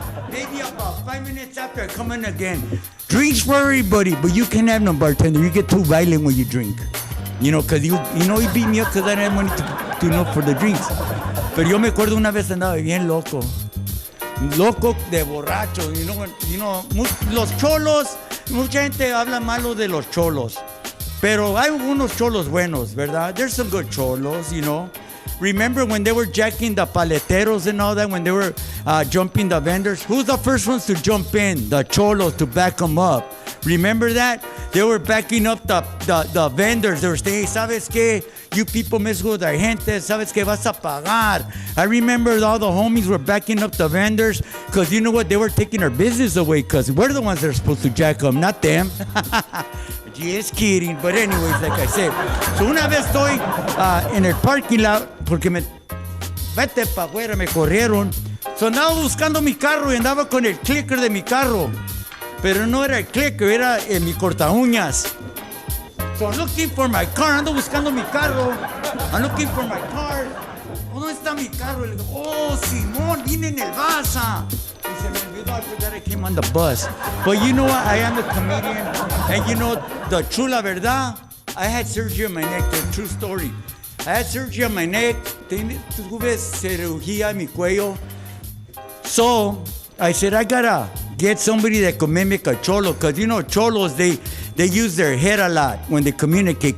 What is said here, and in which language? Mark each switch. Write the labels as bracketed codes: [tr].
[en] Maybe about 5 minutes after, I come in again. Drinks for everybody, but you can't have no, bartender. You get too violent when you drink. You know, because you know he beat me up because I didn't have money to know for the drinks. [es] Pero yo me acuerdo una vez andaba bien loco. Loco de borracho. [en] You know, [es] los cholos, mucha gente habla malo de los cholos. Pero hay unos cholos buenos, ¿verdad? [en] There's some good cholos, you know. Remember when they were jacking the paleteros and all that, when they were jumping the vendors? Who's the first ones to jump in? The cholos, to back them up. Remember that? They were backing up the vendors. They were saying, [es] ¿sabes qué? [en] You people mess with our gente. [es] ¿Sabes qué? Vas a pagar. [en] I remember all the homies were backing up the vendors because you know what? They were taking our business away because we're the ones that are supposed to jack them, not them. Just kidding. But anyways, like I said. [es] So una vez estoy en el parking lot porque vete para afuera, me corrieron. So andaba buscando mi carro y andaba con el clicker de mi carro. Pero no era el clicker, era mi corta uñas. [en] So I'm looking for my car, [es] ando buscando mi carro. [en] I'm looking for my car. [es] ¿Dónde está mi carro? Y le digo, oh, Simón, vine en el Baza. Y se me olvidó, [en] I forgot I came on the bus. But you know what, I am a comedian. And you know, the true [es] la verdad, [en] I had surgery on my neck, the true story. I had surgery on my neck, [es] tuve cirugía en mi cuello. [en] So, I said, I gotta get somebody that could mimic a cholo, because you know, cholos, they use their head a lot when they communicate.